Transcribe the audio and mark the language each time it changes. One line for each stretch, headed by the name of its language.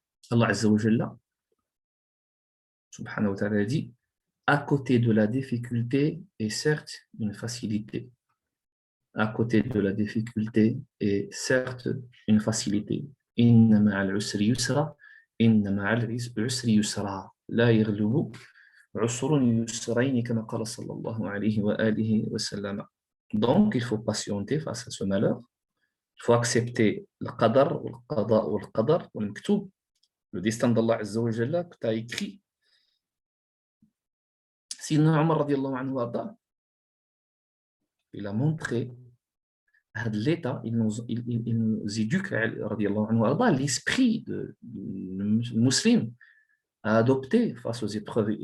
French: Allah Azza wa Jalla, subhanahu wa ta'ala, dit à côté de la difficulté est certes une facilité. À côté de la difficulté est certes une facilité.
Arabic: Inna ma'al usri yusra,
French: inna ma'al usri yusra.
Arabic: لا يغلب عسر يسرين كما قال صلى الله عليه وآله وسلم.
French: Donc, il faut patienter face à ce malheur. Il faut accepter le qadar, le qada ou le qadar, ou le maktoub, le destin d'Allah Azza wa Jalla que tu as écrit. Sinon, Omar radiallahu anhu arda, il a montré l'état, il nous éduque radiallahu anhu arda, l'esprit du musulman à adopter face aux épreuves.